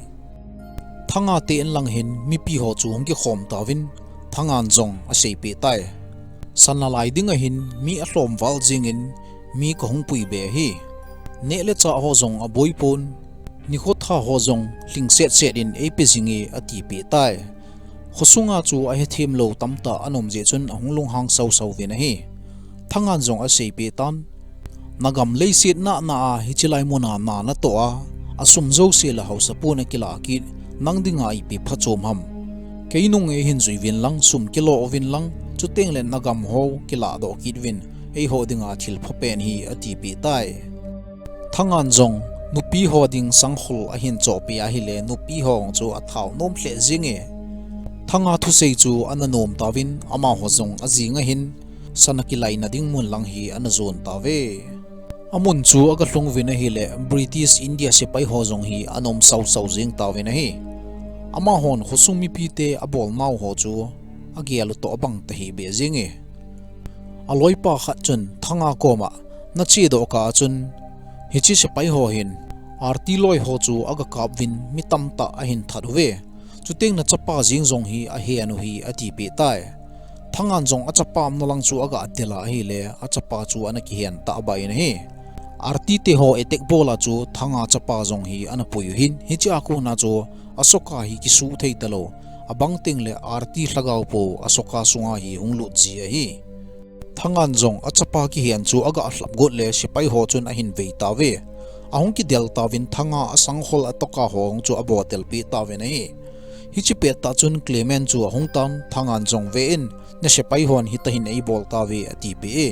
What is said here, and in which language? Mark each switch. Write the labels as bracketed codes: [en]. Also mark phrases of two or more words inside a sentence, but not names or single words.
[tcz] thanga te en lang hin mi pi ho chu hong ki khom tawin thangan jong a sei pe tai sanna lai ding a hin mi a hlom wal jingin mi ko hung pui be hi ne le cha ho jong a boipon ni kho tha ho jong hling set set in ap jingi ati pe tai khosunga chu a he thim lo tamta anom je chun ahung lung hang sau sau ve na hi thangan jong a sei pe tan nagam leisit na na a hichilai mona na na to a asum zo se la hausa pu na kila ki nangdinga ipi phachom ham keinung e hin zui win lang sum kilo ovin lang chuteng len nagam ho kila do kidwin ei ho dinga thil phopen hi ati pi tai thangan jong nupi ho ding sanghul a hin cho pi a hi le nupi hong chu a thau nom hle jinge thanga thu sei chu ananom tawin ama ho jong ajinga hin sanakilai na ding mun lang hi anazon tawe amun chu aga hlung vina hi le British India se pai ho jong hi anom sau sau jing tawina hi ama hon khosumi pi te abol mau ho chu agialu to bang ta hi be jinge aloi pa khat chun thanga koma na chi do ka chun hichi se pai ho hin arti loi ho chu aga kap win mitam ta a hin that we chuteng na chapa jing jong hi a he anu hi ati pe tai thangan jong achapam no lang chu aga atela hi le achapa chu anaki hian ta ba in hi arti te ho etek bola chu thanga chapa jong hi anapui hin hi cha ko na chu asoka hi ki su thei talo abang ting le arti hlagau po asoka sunga hi hunglu ji a hi thangan jong achapa ki hian chu aga ahlap got le sipai ho chun a hin vei ta ve ahung ki del tawin thanga asang hol atoka hong chu abotel pi ta ve nei hi chi pe ta chun Clement chu ahung tan thangan jong ve in na sipai hon hi ta hin ei bol ta ve ati pe